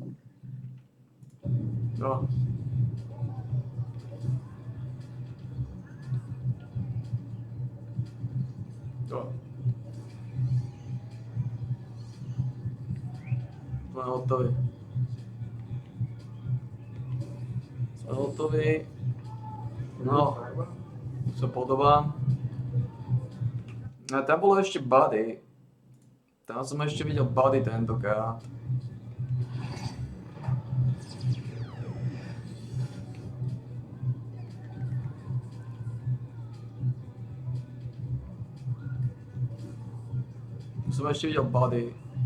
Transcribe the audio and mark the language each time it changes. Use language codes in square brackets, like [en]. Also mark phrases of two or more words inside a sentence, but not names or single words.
[cs] No. Jo. Jsme hotovi. Jsme hotovi. No. Se podobá. [sk] No, tam bolo ešte Buddy. Tam som ešte videl Buddy tentokrát. Som ešte videl Buddy.